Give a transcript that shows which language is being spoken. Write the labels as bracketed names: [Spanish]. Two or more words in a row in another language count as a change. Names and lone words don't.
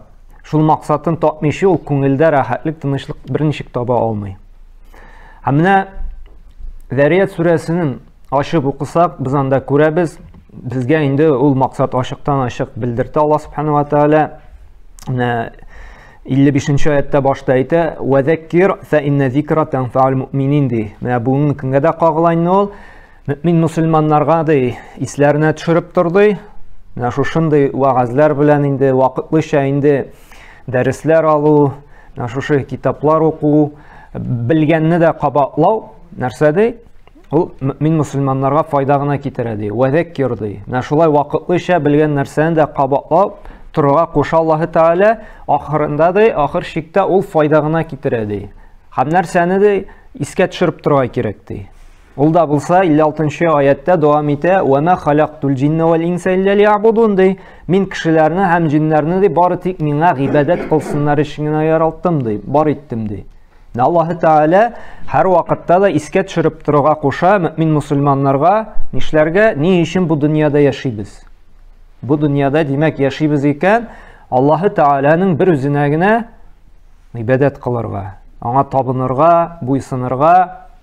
[Tatar] Шул максатын тапмыйчы, ул күңелдә рәхәтлек, тынычлык берничек таба алмый. Һәм менә Зарiyat сүрәсенең ачып укысак, без анда күрәбез, безгә инде ул максат ачыктан ачык белдерде Аллаһ [Arabic] سبحانه وتعالى. [Tatar] 55-нче аятта башта әйтә: [Arabic] "وذكر فإن الذكرى تنفع المؤمنين" [Tatar] ди. Менә бүгенге көнгә дә кагылайны ул. Мөмин мусульманнарга ди исләренә төшереп торды. Менә шушындый вагазлар белән инде вакытлыча инде дәресләр алу, менә шушы китаплар уку, белгәнне дә кабатлау нәрсә ди? Ул мөмин мусульманнарга файда гына китерә ди. Вәзәккир ди. Менә шулай вакытлыча белгән нәрсәне дә кабатлау турга куша Аллаһы Тәгалә ахырында ди, ахыр шиктә ул файда гына китерә ди. Һәм нәрсәне ди искә төшереп торга кирәк ди. Ул да булса 56-нчы аятта дәвам итә: [Arabic] "وما خلقت الجن والإنس إلا ليعبدون" ди. [Tatar] Мин кешеләрне һәм җиннәрне ди бары тик миңа гыйбадәт кылсыннар өчен генә яраттым ди, бар иттем ди. Аллаһы Тәгалә һәр вакытта да искә төшереп торга куша мөмин мусульманнарга нишләргә, ни өчен бу дөньяда яшибез. Бу дөньяда димәк яшибез икән, Аллаһы Тәгаләнең бер үзенә генә гыйбадәт кылырга, аңа табынырга, буйсынырга.